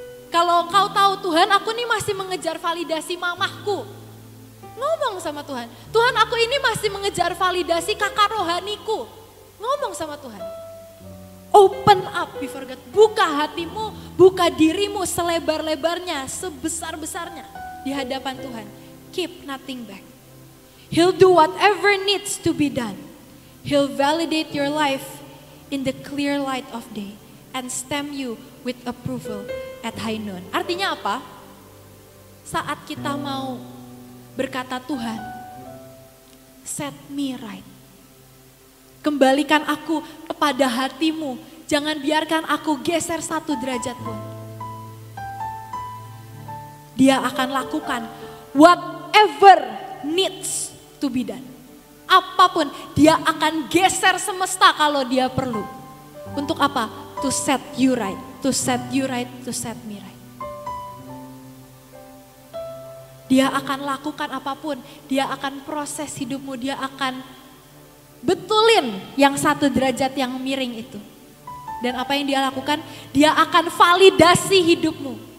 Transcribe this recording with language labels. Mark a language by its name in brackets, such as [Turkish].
[Indonesian] Kalau kau tahu Tuhan, aku nih masih mengejar validasi mamahku. Ngomong sama Tuhan. Tuhan, aku ini masih mengejar validasi kakak rohaniku. Ngomong sama Tuhan. [English] Open up before God. [Indonesian] Buka hatimu, buka dirimu selebar-lebarnya, sebesar-besarnya di hadapan Tuhan. [English] Keep nothing back. He'll do whatever needs to be done. He'll validate your life in the clear light of day and stamp you with approval at high noon. [Indonesian] Artinya apa? Saat kita mau berkata, Tuhan, [English] set me right. [Indonesian] Kembalikan aku kepada hatimu. Jangan biarkan aku geser 1 derajat pun. Dia akan lakukan [English] whatever needs to be done. [Indonesian] Apapun, dia akan geser semesta kalau dia perlu. Untuk apa? [English] To set you right, to set you right, to set me right. [Indonesian] Dia akan lakukan apapun, dia akan proses hidupmu, dia akan betulin yang 1 derajat yang miring itu. Dan apa yang dia lakukan? Dia akan validasi hidupmu.